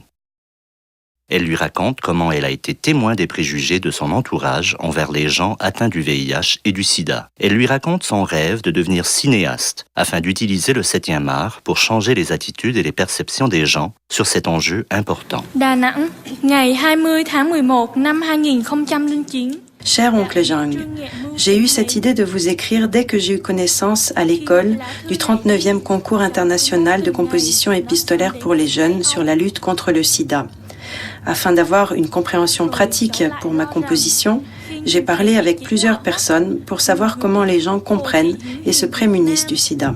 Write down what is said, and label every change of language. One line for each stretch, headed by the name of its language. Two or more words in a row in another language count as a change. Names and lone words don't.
French: Elle lui raconte comment elle a été témoin des préjugés de son entourage envers les gens atteints du VIH et du sida. Elle lui raconte son rêve de devenir cinéaste afin d'utiliser le 7e art pour changer les attitudes et les perceptions des gens sur cet enjeu important.
Vietnamese: Da Nang, ngày 20 tháng 11 năm 2009.
French: Cher oncle Zhang, j'ai eu cette idée de vous écrire dès que j'ai eu connaissance à l'école du 39e concours international de composition épistolaire pour les jeunes sur la lutte contre le sida. Afin d'avoir une compréhension pratique pour ma composition, j'ai parlé avec plusieurs personnes pour savoir comment les gens comprennent et se prémunissent du sida.